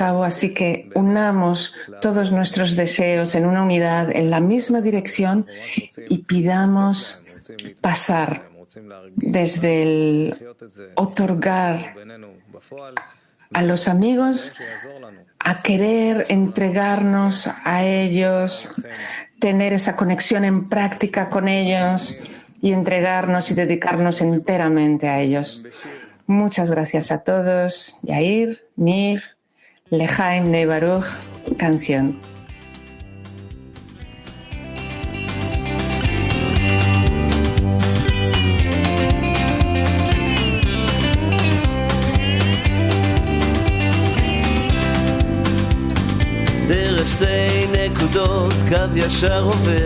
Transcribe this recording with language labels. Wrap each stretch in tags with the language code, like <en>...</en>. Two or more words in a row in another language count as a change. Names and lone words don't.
<es>cabo, así que unamos todos nuestros deseos en una unidad, en la misma dirección, y pidamos pasar desde el otorgar a los amigos a querer entregarnos a ellos, tener esa conexión en práctica con ellos y entregarnos y dedicarnos enteramente a ellos. Muchas gracias a todos. Yair, Mir, Lechaim Nei Baruch, canción.</es> <he>דרך שתי נקודות קו ישר עובר</he>